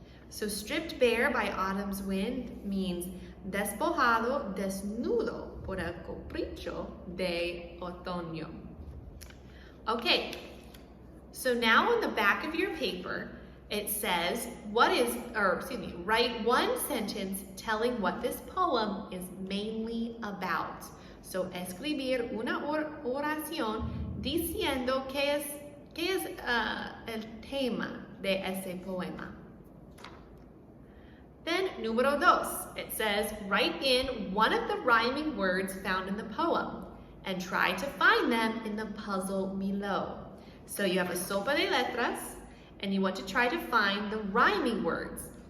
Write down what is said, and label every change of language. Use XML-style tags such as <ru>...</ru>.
<en>So stripped bare by autumn's wind means</en> <es>despojado, desnudo por el capricho de otoño.</es> <en>Okay, so now on the back of your paper, it says, write one sentence telling what this poem is mainly about.</en> <es>So escribir una oración diciendo qué es el tema de ese poema.</es> <en>Then, número 2, it says, write in one of the rhyming words found in the poem and try to find them in the puzzle below. So you have a sopa de letras, and you want to try to find the rhyming words.</en>